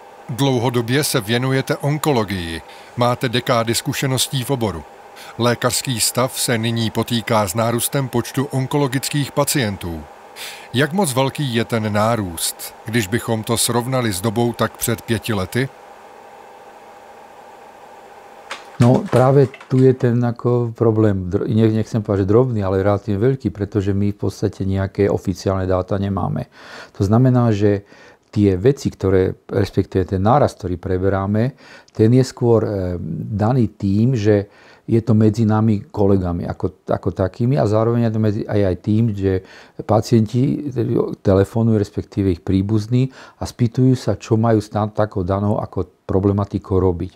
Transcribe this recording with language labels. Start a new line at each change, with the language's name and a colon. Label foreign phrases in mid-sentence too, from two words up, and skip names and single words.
Czech: Dlouhodobě se věnujete onkologii, máte dekády zkušeností v oboru. Lékařský stav se nyní potýká s nárůstem počtu onkologických pacientů. Jak moc velký je ten nárůst, když bychom to srovnali s dobou tak před 5 lety?
Slovak: No práve tu je ten ako problém, nechcem povedať, že drobný, ale relatívne veľký, pretože my v podstate nejaké oficiálne dáta nemáme. To znamená, že tie veci, respektíve ten nárast, ktorý preberáme, ten je skôr daný tým, že je to medzi nami kolegami ako takými a zároveň je to aj tým, že pacienti telefonujú, respektíve ich príbuzní a spýtujú sa, čo majú s takou danou ako problematikou robiť.